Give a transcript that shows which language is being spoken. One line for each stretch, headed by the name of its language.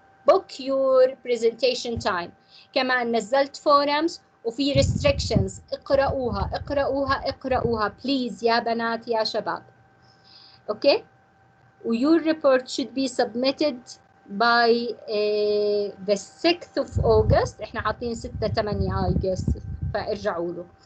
English: book your presentation time.
Arabic: كمان نزلت forums وفي restrictions، اقرأوها اقرأوها اقرأوها بليز يا بنات يا شباب.
English: Okay. your report should be submitted by the 6th of August.
Arabic: احنا حاطين 6/8 August فارجعوا له.